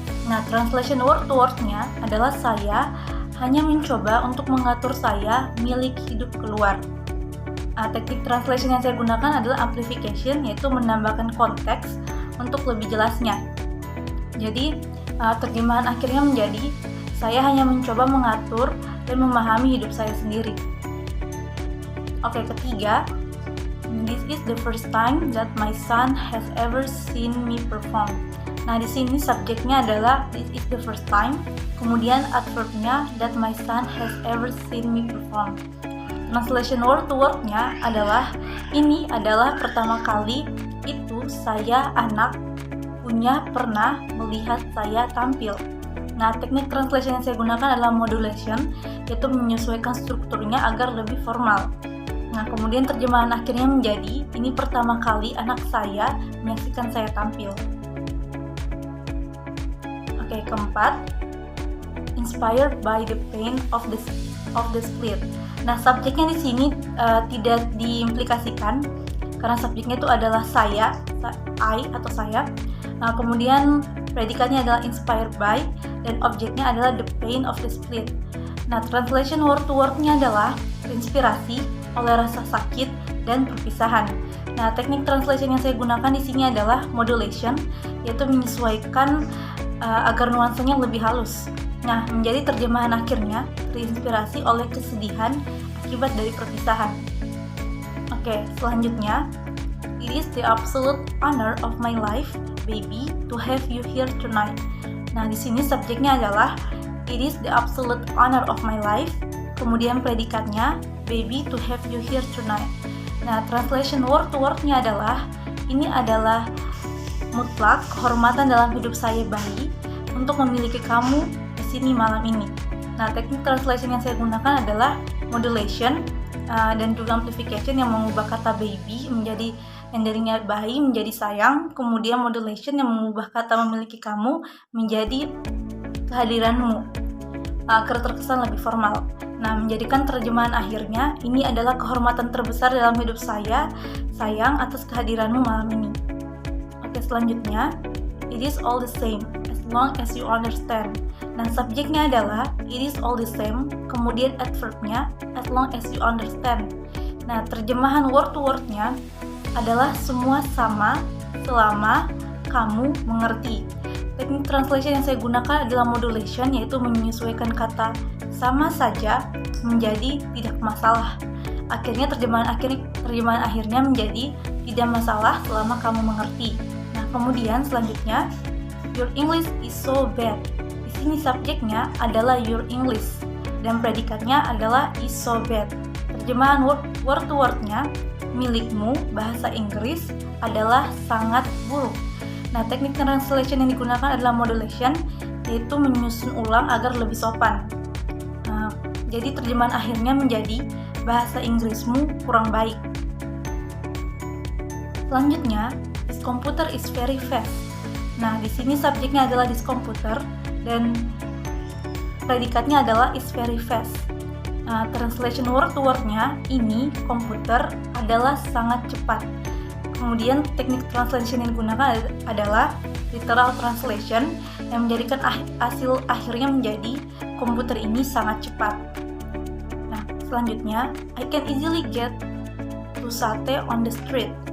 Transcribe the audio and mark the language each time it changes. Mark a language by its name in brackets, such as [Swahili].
[Indonesian] Nah, translation word to word-nya adalah saya hanya mencoba untuk mengatur saya milik hidup keluar. Teknik translation yang saya gunakan adalah amplification, yaitu menambahkan konteks untuk lebih jelasnya. Jadi, terjemahan akhirnya menjadi saya hanya mencoba mengatur dan memahami hidup saya sendiri. Oke, ketiga, [English] this is the first time that my son has ever seen me perform. [Indonesian] Nah, di sini subjeknya adalah [English] this is the first time, [Indonesian] kemudian adverbnya [English] that my son has ever seen me perform. [Indonesian] Translation word to word-nya adalah ini adalah pertama kali itu saya anak pernah melihat saya tampil. Nah, teknik translation yang saya gunakan adalah modulation, yaitu menyesuaikan strukturnya agar lebih formal. Nah, kemudian terjemahan akhirnya menjadi ini pertama kali anak saya menyaksikan saya tampil. Oke, keempat, [English] inspired by the pain of the split. [Indonesian] Nah, subjeknya di sini tidak diimplikasikan karena subjeknya itu adalah saya, I atau saya. Nah, kemudian predikatnya adalah [English] inspired by [Indonesian] dan objeknya adalah [English] the pain of the split. [Indonesian] Nah, translation word to word-nya adalah terinspirasi oleh rasa sakit dan perpisahan. Nah, teknik translation yang saya gunakan di sini adalah modulation, yaitu menyesuaikan agar nuansanya lebih halus. Nah, menjadi terjemahan akhirnya terinspirasi oleh kesedihan akibat dari perpisahan. Oke, selanjutnya, [English] it is the absolute honor of my life, baby, to have you here tonight. [Indonesian] Nah, di sini subjeknya adalah [English] it is the absolute honor of my life, [Indonesian] kemudian predikatnya [English] baby, to have you here tonight. [Indonesian] Nah, translation word to word-nya adalah ini adalah mutlak kehormatan dalam hidup saya bayi untuk memiliki kamu di sini malam ini. Nah, teknik translation yang saya gunakan adalah modulation dan juga amplification yang mengubah kata baby menjadi yang darinya bayi menjadi sayang, kemudian modulation yang mengubah kata memiliki kamu menjadi kehadiranmu agar terkesan lebih formal. Nah, menjadikan terjemahan akhirnya ini adalah kehormatan terbesar dalam hidup saya, sayang atas kehadiranmu malam ini. Oke, selanjutnya, [English] it is all the same as long as you understand. [Indonesian] Nah, subjeknya adalah [English] it is all the same, [Indonesian] kemudian adverbnya [English] as long as you understand. [Indonesian] Nah, terjemahan word to word-nya adalah semua sama selama kamu mengerti. Teknik translation yang saya gunakan adalah modulation, yaitu menyesuaikan kata sama saja menjadi tidak masalah. Akhirnya terjemahan akhirnya menjadi tidak masalah selama kamu mengerti. Nah, kemudian selanjutnya, [English] your English is so bad. [Indonesian] Di sini subjeknya adalah [English] your English [Indonesian] dan predikatnya adalah [English] is so bad. [Indonesian] Terjemahan word to word-nya milikmu bahasa Inggris adalah sangat buruk. Nah, teknik translation yang digunakan adalah modulation, yaitu menyusun ulang agar lebih sopan. Nah, jadi terjemahan akhirnya menjadi bahasa Inggrismu kurang baik. [English] Selanjutnya, this computer is very fast. [Indonesian] Nah, di sini subjeknya adalah [English] this computer [Indonesian] dan predikatnya adalah [English] is very fast. [Indonesian] Nah, translation word to word-nya ini komputer adalah sangat cepat. Kemudian teknik translation yang digunakan adalah literal translation yang menjadikan hasil akhirnya menjadi komputer ini sangat cepat. Nah, selanjutnya, [English] I can easily get to sate on the street.